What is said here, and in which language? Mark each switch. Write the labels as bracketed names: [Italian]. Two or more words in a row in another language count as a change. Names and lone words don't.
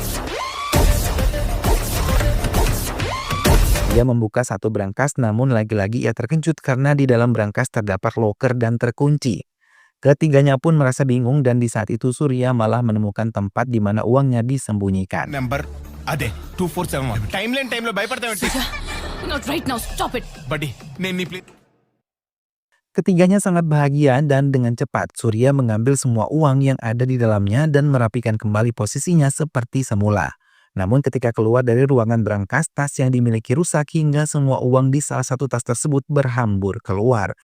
[Indonesian] Ia membuka satu brankas namun lagi-lagi ia terkejut karena di dalam brankas terdapat loker dan terkunci. Ketiganya pun merasa bingung dan di saat itu Surya malah menemukan tempat di mana uangnya disembunyikan. [Telugu] నెంబర్ అదే 247. టైం లేని టైంలో భయపడతావేంటి? [English] Not right now. Stop it. [Telugu] బడ్డీ నేను నీ ప్లేస్. [Indonesian] Ketiganya sangat bahagia dan dengan cepat Surya mengambil semua uang yang ada di dalamnya dan merapikan kembali posisinya seperti semula. Namun ketika keluar dari ruangan brankas, tas yang dimiliki rusak hingga semua uang di salah satu tas tersebut berhambur keluar.